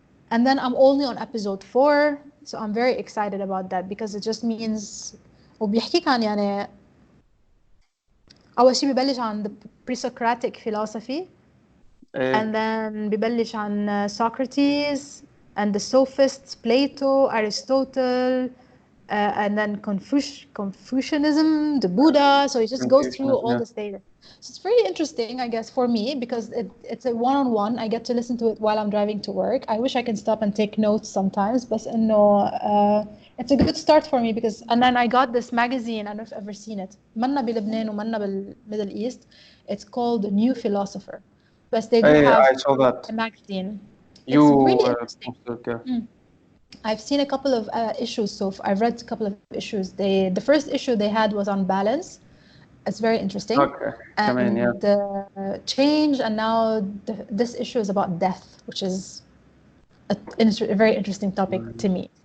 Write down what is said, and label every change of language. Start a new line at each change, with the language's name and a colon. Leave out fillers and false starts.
English: And then I'm only on episode 4, so I'm very excited about that because it just means
Arabic: وبيحكيك عن يعني أول شيء ببلش عن
English: the pre-Socratic philosophy and then
Arabic: ببلش عن
English: Socrates and the sophists, Plato, Aristotle, and then Confucianism, the Buddha. So it just goes through all this data. So it's very interesting, I guess, for me because it's a one-on-one. I get to listen to it while I'm driving to work. I wish I can stop and take notes sometimes, but no, it's a good start for me because. And then I got this magazine. I don't know if you've ever seen it.
Arabic: منا بلبنان ومنا بالميدل East.
English: It's called The New Philosopher. But they do have I saw that. a magazine. It's really interesting. I've seen a couple of issues, so I've read a couple of issues. The first issue they had was on balance. It's very interesting. Okay. And change, and now this issue is about death, which is a very interesting topic to me.